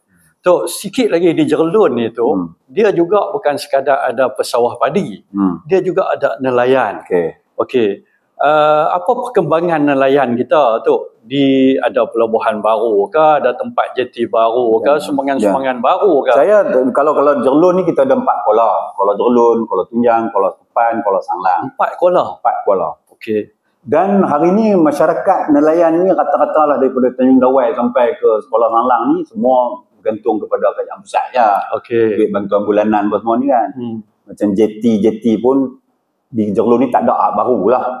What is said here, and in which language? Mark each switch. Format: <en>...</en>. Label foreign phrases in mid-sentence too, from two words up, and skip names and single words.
<ms>So, sikit lagi di Jerulun ni tu, dia juga bukan sekadar ada pesawah padi. Dia juga ada nelayan. apa perkembangan nelayan kita tu? Ada pelabuhan baru ke, ada tempat jeti baru ke, sumbangan-sumbangan baru ke? Saya kalau Jerlun ni kita ada 4 kola. Kola Jerlun, Kola Tunjang, Kola Tepan, Kola Sanglang. 4 kola. 4 kola. Okey. Dan hari ni masyarakat nelayan ni rata-rata lah daripada Tanjung Dawai sampai ke Sekolah Sanglang ni semua bergantung kepada kerajaan pusat je. Okey. Duit bantuan bulanan apa semua ni kan. Macam jeti pun di Jerlun ni tak ada baru lah.</ms>